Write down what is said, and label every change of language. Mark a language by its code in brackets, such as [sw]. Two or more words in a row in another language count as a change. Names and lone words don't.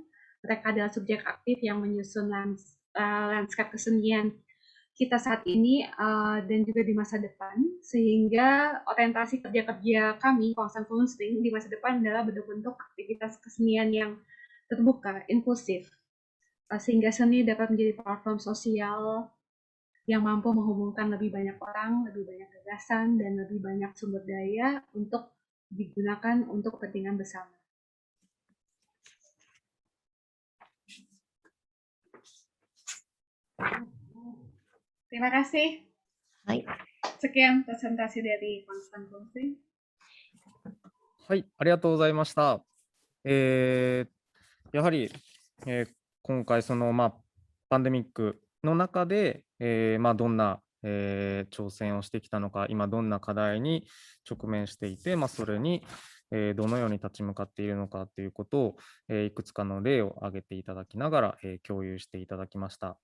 [id] Mereka adalah subjek aktif yang menyusun lanskap kesenian kita saat ini dan juga di masa depan, sehingga orientasi kerja-kerja kami, Kawasan Kunstring, di masa depan adalah bentuk-bentuk aktivitas kesenian yang terbuka, inklusif, sehingga seni dapat menjadi platform sosial yang mampu menghubungkan lebih banyak orang, lebih banyak gagasan, dan lebih banyak sumber daya untuk digunakan untuk kepentingan bersama. Terima kasih. Hai. Sekian presentasi dari Konstan Kunstring. [ja] はい、ありがとうございました。やはり、今回パンデミックの中で、どんな、挑戦をしてきたのか、今どんな課題に直面していて、それに、どのように立ち向かっているのかということを、いくつかの例を挙げていただきながら、共有していただきました。